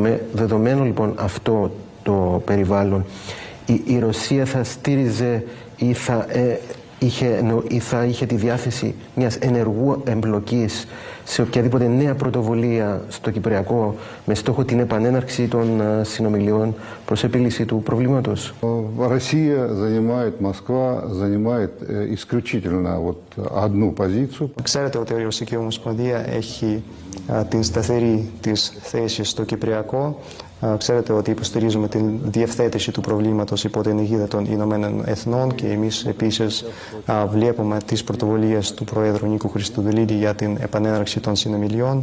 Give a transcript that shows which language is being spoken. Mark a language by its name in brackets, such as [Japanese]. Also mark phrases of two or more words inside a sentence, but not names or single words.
[Greek] Με δεδομένο λοιπόν αυτό το περιβάλλον, η Ρωσία θα στήριζε ή θα είχε τη διάθεση μιας ενεργού εμπλοκής σε οποιαδήποτε νέα πρωτοβουλία στο Κυπριακό με στόχο την επανέναρξη των συνομιλιών προς επίλυση του προβλήματος. [Russian] Россия занимает, Москва занимает исключительно вот одну позицию. [Greek] Ξέρετε ότι η Ρωσική Ομοσπονδία έχει την σταθερή της θέση στο Κυπριακό. Ξέρετε ότι υποστηρίζουμε την διευθέτηση του προβλήματος υπό την αιγίδα των Ηνωμένων Εθνών και εμείς επίσης βλέπουμε τις πρωτοβουλίες του Προέδρου Νίκου Χριστοδουλίδη για την επανέναρξη των συνομιλιών.